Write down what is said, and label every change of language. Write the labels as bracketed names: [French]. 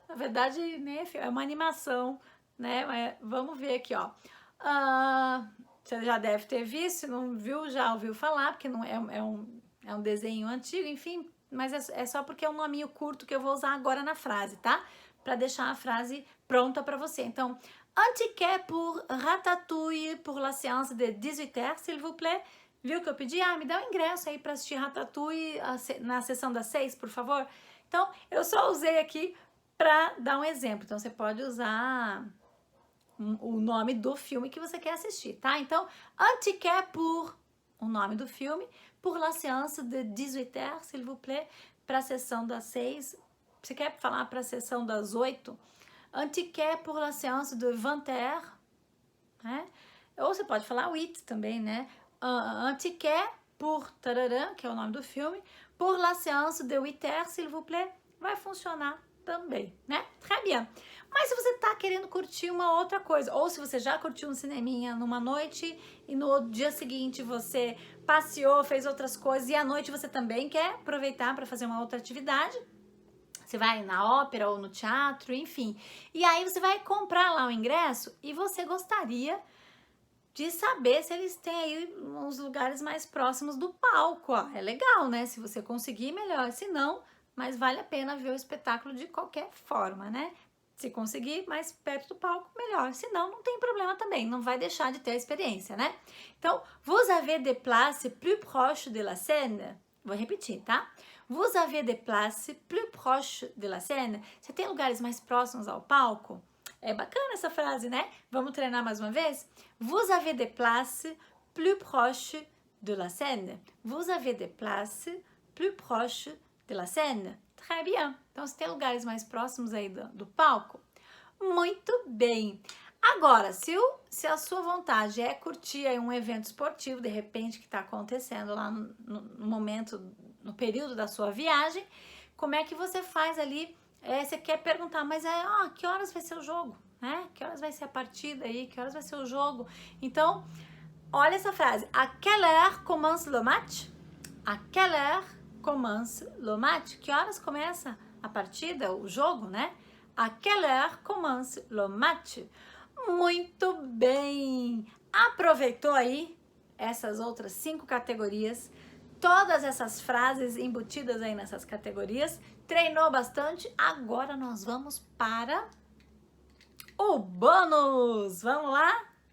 [Portuguese] Na verdade, nem é filme, é uma animação, né? Mas vamos ver aqui, ó. Você já deve ter visto, se não viu, já ouviu falar, porque não é um desenho antigo, enfim, mas é só porque é um nominho curto que eu vou usar agora na frase, tá? Para deixar a frase pronta para você. [French] Então, un ticket pour Ratatouille pour la séance de 18h, s'il vous plaît. [Portuguese] Viu que eu pedi? Ah, me dá um ingresso aí para assistir Ratatouille na sessão das 6, por favor. Então, eu só usei aqui para dar um exemplo. Então, você pode usar o nome do filme que você quer assistir, tá? Então, [French] un ticket pour [Portuguese] o nome do filme, [French] pour la séance de 18h, s'il vous plaît, [Portuguese] para a sessão das 6. Você quer falar para a sessão das 8? [French] Un ticket pour la séance de 20h, né? [Portuguese] Ou você pode falar 8 também, né? [French] Un ticket pour [Portuguese] tararã, que é o nome do filme, [French] pour la séance de 8h, s'il vous plaît, [Portuguese] vai funcionar também, né? [French] Très bien. [Portuguese] Mas se você tá querendo curtir uma outra coisa, ou se você já curtiu um cineminha numa noite e no dia seguinte você passeou, fez outras coisas e à noite você também quer aproveitar para fazer uma outra atividade, você vai na ópera ou no teatro, enfim. E aí você vai comprar lá o ingresso e você gostaria de saber se eles têm aí uns lugares mais próximos do palco, ó. É legal, né? Se você conseguir, melhor. Se não, mas vale a pena ver o espetáculo de qualquer forma, né? Se conseguir mais perto do palco, melhor. Se não, não tem problema também. Não vai deixar de ter a experiência, né? [French] Então, vous avez des places plus proches de la scène? [Portuguese] Vou repetir, tá? [French] Vous avez des places plus proches de la scène? [Portuguese] Você tem lugares mais próximos ao palco? É bacana essa frase, né? Vamos treinar mais uma vez? [French] Vous avez des places plus proches de la scène? Vous avez des places plus proches de la scène? Très bien. [Portuguese] Então, você tem lugares mais próximos aí do palco? Muito bem. Agora, se a sua vontade é curtir aí um evento esportivo, de repente, que está acontecendo lá no momento, no período da sua viagem, como é que você faz ali? Você quer perguntar, mas que horas vai ser o jogo? Né? Que horas vai ser a partida aí? Que horas vai ser o jogo? Então, olha essa frase. [French] À quelle heure commence le match? À quelle heure commence le match? [Portuguese] Que horas começa a partida, o jogo, né? [French] À quelle heure commence le match? [Portuguese] Muito bem! Aproveitou aí essas outras 5 categorias, todas essas frases embutidas aí nessas categorias, treinou bastante, agora nós vamos para o bônus! Vamos lá?